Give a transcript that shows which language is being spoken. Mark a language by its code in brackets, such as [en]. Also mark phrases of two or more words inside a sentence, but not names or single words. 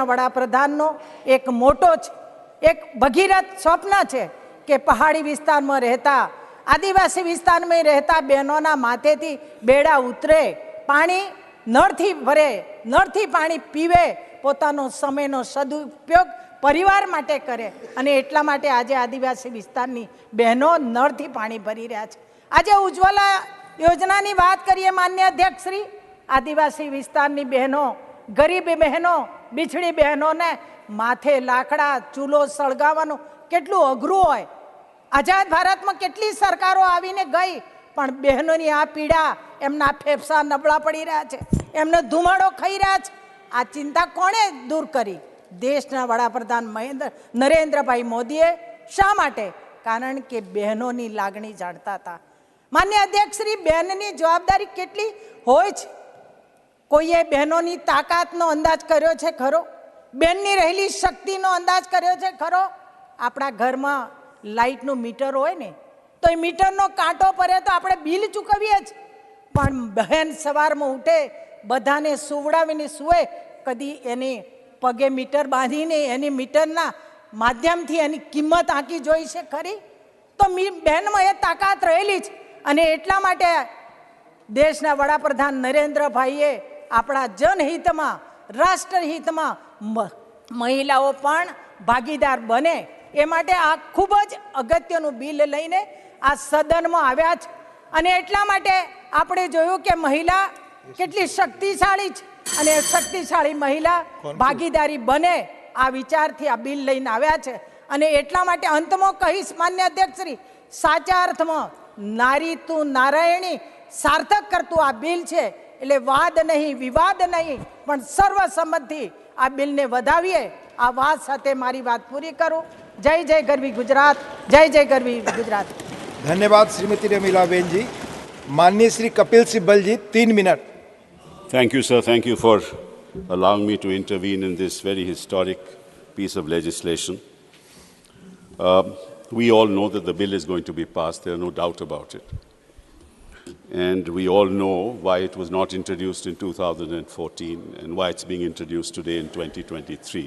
[gu] વડાપ્રધાનનો એક મોટો એક ભગીરથ સ્વપ્ન [hi] है कि [gu] પહાડી વિસ્તાર મેં રહેતા આદિવાસી વિસ્તાર મેં રહેતા બહેનો માથેથી બેડા ઉતરે, પાણી નળથી ભરે, નળથી પાણી પીવે, પોતાનો સમયનો સદુપયોગ પરિવાર માટે કરે અને એટલા માટે આજે આદિવાસી વિસ્તારની બહેનો નળથી પાણી ભરી રહ્યા છે। આજે ઉજ્જ્વલા યોજનાની વાત કરીએ માન્ય અધ્યક્ષ શ્રી, આદિવાસી વિસ્તારની બહેનો, ગરીબ બહેનો, બિછડી બહેનોને માથે લાકડા ચૂલો સળગાવવાનું કેટલું અઘરું હોય। આઝાદ ભારત મેં કેટલી સરકારો આવીને ગઈ પણ બહેનોની આ પીડા, એમના ફેફસા નબળા પડી રહ્યા છે, એમને ધુમાડો ખાઈ રહ્યા છે। આ ચિંતા કોણે દૂર કરી? દેશના વડાપ્રધાન નરેન્દ્ર ભાઈ મોદીએ। શા માટે? કારણ કે બહેનોની લાગણી જાણતા થા। માન્ય અધ્યક્ષ શ્રી, બહેનની જવાબદારી કેટલી હોય છે? કોઈએ બહેનોની તાકાતનો અંદાજ કર્યો છે ખરો? બહેનની રહેલી શક્તિનો અંદાજ કર્યો છે ખરો? આપણા ઘરમાં લાઇટનું મીટર હોય ને તો એ મીટરનો કાંટો ફરે તો આપણે બિલ ચૂકવીએ જ, પણ બહેન સવારમાં ઉઠે, બધાને સુવડાવીને સુવે, કદી એની પગે મીટર બાંધીને એની મીટરના માધ્યમથી એની કિંમત આંકી જોઈ છે ખરી? તો બહેનમાં એ તાકાત રહેલી જ અને એટલા માટે દેશના વડાપ્રધાન નરેન્દ્ર ભાઈએ આપણા જનહિતમાં, રાષ્ટ્રહિતમાં મહિલાઓ પણ ભાગીદાર બને એ માટે આ ખૂબ જ અગત્યનું બિલ લઈને આ સદનમાં આવ્યા છે। અને એટલા માટે આપણે જોયું કે મહિલા કેટલી શક્તિશાળી છે અને શક્તિશાળી મહિલા ભાગીદારી બને આ વિચારથી આ બિલ લઈને આવ્યા છે અને એટલા માટે અંતમાં કહીશ માન્ય અધ્યક્ષશ્રી સાચા અર્થમાં નારી તું નારાયણી સાર્થક કરતું આ બિલ છે એટલે વાદ નહીં વિવાદ નહીં પણ સર્વસંમતથી આ બિલને વધાવીએ આ વાત સાથે મારી વાત પૂરી કરું જય જય ગરવી ગુજરાત જય જય ગરવી ગુજરાત [hi] धन्यवाद श्रीमती रमीलाबेन जी। माननीय श्री कपिल सिब्बल जी 3 मिनट। [en] Thank you, sir. Thank you for allowing me to intervene in this very historic piece of legislation. We all know that the bill is going to be passed. There are no doubt about it. And we all know why it was not introduced in 2014 and why it's being introduced today in 2023.